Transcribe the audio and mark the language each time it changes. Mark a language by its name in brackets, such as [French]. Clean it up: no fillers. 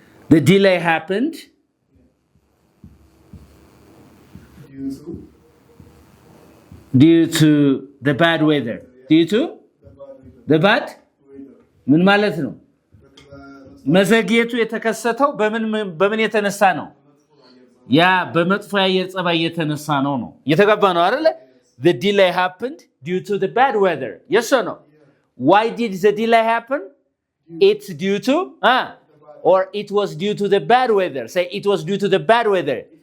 [English] the delay happened due to the bad weather. due to the bad [Amharic] ምን ማለት ነው? መዘግየቱ የተከሰተው በምን የተነሳ ነው? ያ በመጥፎ የአየር ጸባይ የተነሳ ነው። የተጋባ ነው አይደል? [English] the delay happened due to the bad weather. yes or no? why did the delay happen? it's due to or it was due to the bad weather. say it was due to the bad weather.